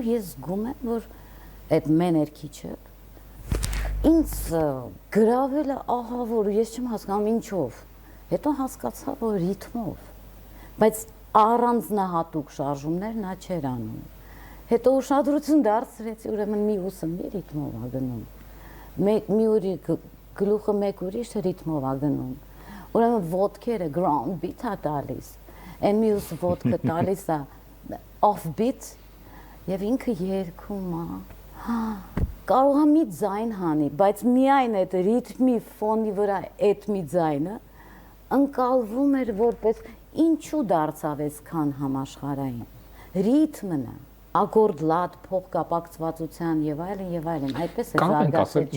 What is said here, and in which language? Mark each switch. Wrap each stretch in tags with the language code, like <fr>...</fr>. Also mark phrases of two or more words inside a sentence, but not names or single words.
<hy>ես զգում եմ որ այդ մեներքիչը ինձ գրավել է ահա որ ես չեմ հասկանում ինչով հետո հասկացա որ ռիթմով բայց առանձնահատուկ շարժումներ նա չէր անում հետո ուշադրություն դարձրեցի ուրեմն մի ուսը մի ռիթմով է գնում մի ուրի գլուխը մեկ ուրիշ ռիթմով է գնում ուրեմն ոտքերը</hy> <en>ground beat</en> <hy>է տալիս այն մյուս ոտքը տալիս է</hy> <en>off beat</en> <hy>եւ ինքը երգում է կարող է մի ձայն հանի բայց միայն այդ ռիթմի ֆոնի վրա այդ մի ձայնը ընկալվում էր որպես ինչու դարձավ այսքան համաշխարհային ռիթմն է ակորդ լատ փոխկապակցվածության եւ այլն այդպես է զարգացել ջազը</hy>